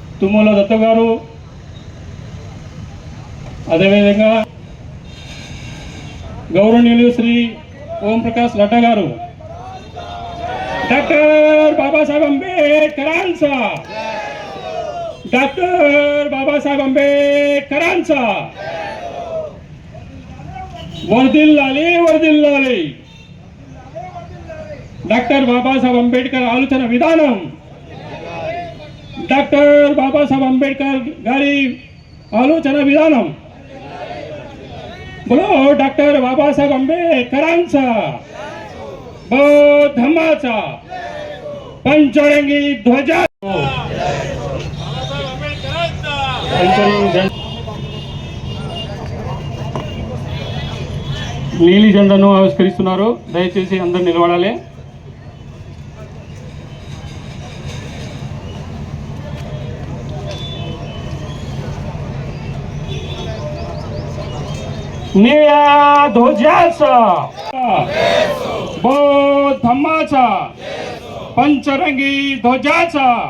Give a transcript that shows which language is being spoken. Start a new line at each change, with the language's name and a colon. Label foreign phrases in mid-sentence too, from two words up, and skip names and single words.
Telugu: తుమ్మల దత్త గారు, అదేవిధంగా గౌరవనీయులు శ్రీ ఓం ప్రకాష్ లడ్డా గారు, డాక్టర్ బాబాసాహెబ్ అంబేద్కరాंचा, డాక్టర్ బాబాసాహెబ్ అంబేద్కరాंचा వర్ధిల్లాలి వర్ధిల్లాలి. డాక్టర్ బాబాసాహెబ్ అంబేద్కర్ ఆలోచన విధానం, డాక్టర్ బాబాసాహెబ్ అంబేద్కర్ గారి ఆలోచన విధానం.
Marathi: बोलो डॉक्टर बाबासाहेब आंबेडकरांचा, बौद्ध धम्माचा, पंचरंगी ध्वजा.
Telugu: నీలి జెండాను ఆవిష్కరిస్తున్నారు. దయచేసి అందరూ నిలబడాలి.
Marathi: निळ्या ध्वजाचा, बौद्ध धम्माचा, पंचरंगी ध्वजाचा.